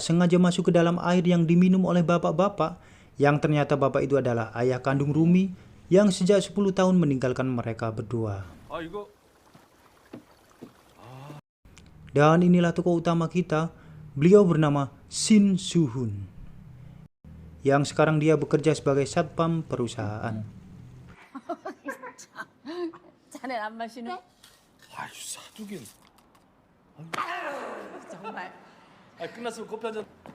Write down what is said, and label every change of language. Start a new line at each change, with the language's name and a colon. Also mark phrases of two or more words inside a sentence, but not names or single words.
Indonesian: sengaja masuk ke dalam air yang diminum oleh bapak-bapak, yang ternyata bapak itu adalah ayah kandung Rumi yang sejak 10 tahun meninggalkan mereka berdua. Dan inilah tokoh utama kita, beliau bernama Shin Soo-hun, yang sekarang dia bekerja sebagai satpam perusahaan.
Korean: 자넨 안 마시네? 아유 사두긴. 정말. 끝났으면 커피 한 잔.